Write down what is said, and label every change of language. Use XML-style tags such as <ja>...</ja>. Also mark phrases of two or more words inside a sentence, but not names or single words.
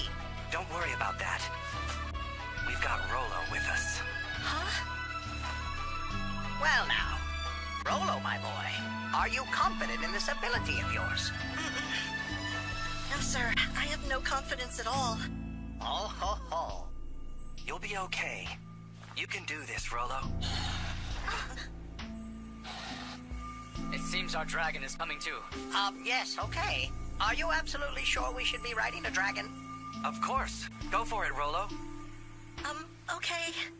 <en>Don't worry about that. We've got Rolo with us. Huh? Well now, Rolo, my boy, are you confident in this ability of yours? No, sir. I have no confidence at all. Oh, ho, ho. You'll be okay. You can do this, Rolo. It seems our dragon is coming too. Yes, okay. Are you absolutely sure we should be riding a dragon? Of course. Go for it, Rolo. Okay.</en>